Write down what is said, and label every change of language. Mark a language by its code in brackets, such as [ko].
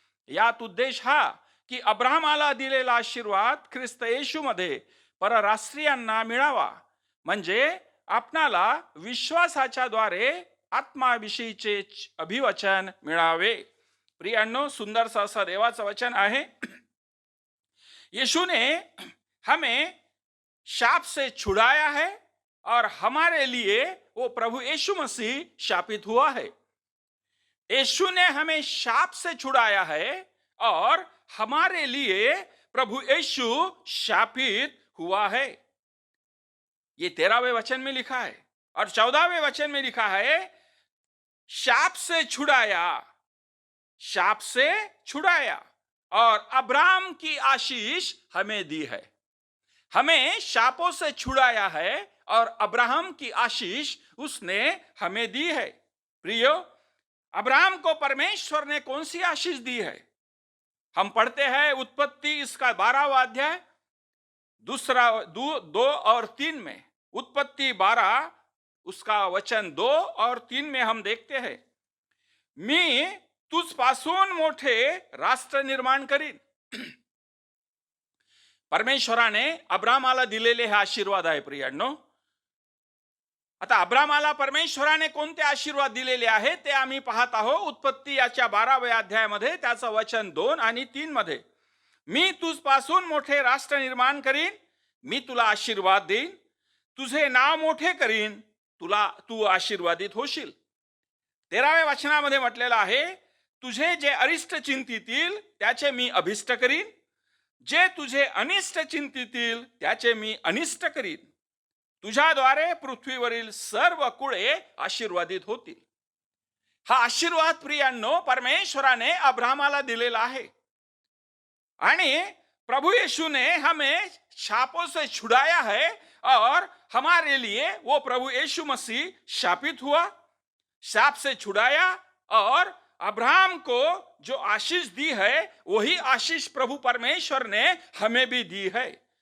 [mr] यात उद्देश हा की अब्रामाला दिलेला आशीर्वाद ख्रिस्त येशूमध्ये परराष्ट्रीयांना मिळावा, म्हणजे आपणाला विश्वासाच्या द्वारे आत्माविषयीचे अभिवचन मिळावे. प्रियांनो, सुंदरसा असा देवाचं वचन आहे. [hi] यीशु ने हमें शाप से छुड़ाया है और हमारे लिए वो प्रभु यीशु मसीह शापित हुआ है. यीशु ने हमें शाप से छुड़ाया है और हमारे लिए प्रभु यीशु शापित हुआ है. ये 13वें वचन में लिखा है और 14वें वचन में लिखा है शाप से छुड़ाया, शाप से छुड़ाया और अब्राहम की आशीष हमें दी है. हमें शापों से छुड़ाया है और अब्राहम की आशीष उसने हमें दी है. प्रियो, अब्राहम को परमेश्वर ने कौन सी आशीष दी है? हम पढ़ते हैं उत्पत्ति इसका 12वां अध्याय 2 और 3 में. उत्पत्ति 12 उसका वचन 2 और 3 में हम देखते हैं, [mr] मी तुझपासून मोठे राष्ट्र निर्माण करीन. परमेश्वराने अब्रामाला दिलेले हे आशीर्वाद आहे प्रियांनो. आता अब्रामाला परमेश्वराने कोणते आशीर्वाद दिलेले आहेत ते आम्ही पाहत आहोत. उत्पत्ती याच्या 12व्या अध्यायामध्ये त्याचं वचन 2 आणि 3 मध्ये, मी तुझपासून मोठे राष्ट्र निर्माण करीन, मी तुला आशीर्वाद देईन, तुझे नाव मोठे करीन, तू आशीर्वादित होशील. 13व्या वचनामध्ये म्हटलेलं आहे, तुझे जे अरिष्ट चिंतितील त्याचे मी अभिष्ट करीन, जे तुझे अनिष्ट चिंतितील त्याचे मी अनिष्ट करीन, तुझ्याद्वारे पृथ्वीवरील सर्व कुळे आशीर्वादित होतील. हा आशीर्वाद प्रियांनो परमेश्वराने अब्राहमाला दिलेला आहे. [hi] आणि प्रभु यीशु ने हमें शापों से छुड़ाया है और हमारे लिए वो प्रभु यीशु मसीह शापित हुआ, शाप से छुड़ाया, और अब्राहम को जो आशीष दी है वही आशीष प्रभु परमेश्वर ने हमें भी दी है.